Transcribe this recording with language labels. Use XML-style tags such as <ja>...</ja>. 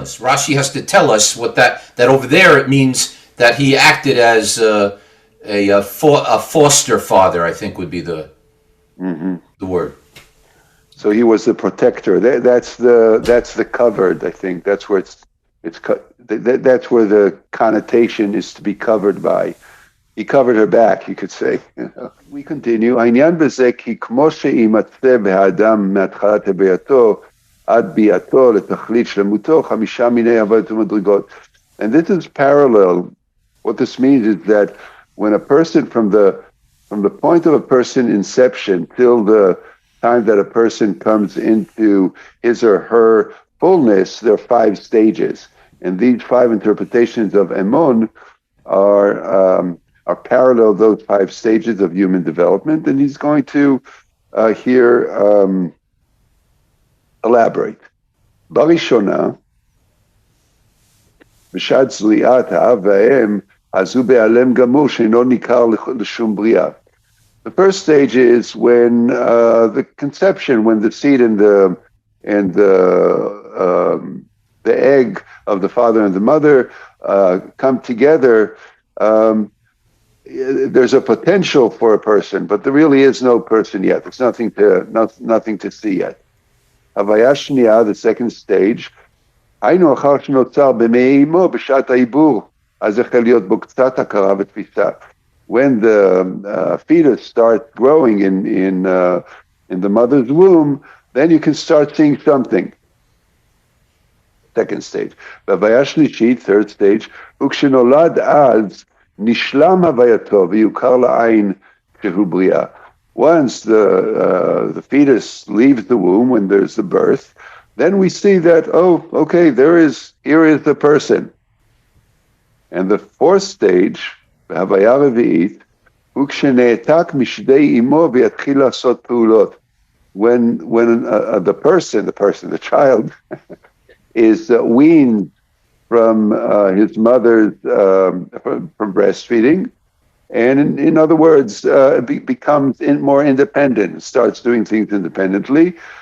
<en>Rashi has to tell us what that over there it means that he acted as a foster father, I think would be the word. So he was the protector. That's the covered. I think that's where that's where the connotation is to be covered by. He covered her back, you could say. We continue.</en> <he>העניין בזה כי כמו שימצא באדם מהתחלת הביאתו עד ביאתו לתכלית שלמותו 5 מיני עבודות ומדרגות.</he> <en>And this is parallel. What this means is that when a person from the point of a person inception till the time that a person comes into his or her fullness, there are 5 stages. And these 5 interpretations of Emon are parallel those 5 stages of human development, and he's going to here elaborate.</en> <he>Barishona, בשעת זריעת האב והאם, אז הוא בהיעלם גמור שאינו ניכר לשום בריאה.</he> <en>The first stage is when the conception, when the seed and the egg of the father and the mother come together. There's a potential for a person, but there really is no person yet. There's nothing to see yet.</en> <he>Havaya shniya,</he> <en>the second stage,</en> <he>היינו אחר שנוצר במעי אמו בשעת העיבור, אז החל להיות בו קצת הכרה ותפיסה.</he> <en>When the fetus starts growing in the mother's womb, then you can start seeing something. Second stage.</en> <he>Havaya shlishit,</he> <en>third stage,</en> <he>וכשנולד אז נשלם הווייתו ויוכר לעין כשהוא בריאה.</he> <en>Once the fetus leaves the womb, when there's the birth, then we see that, oh, okay, here is the person. And the fourth stage,</en> <he>בהוויה רביעית, הוא כשנעתק משדי אמו ויתחיל לעשות פעולות.</he> <en>the child, is weaned from his mother's from breastfeeding, and in other words, becomes more independent, starts doing things independently.</en>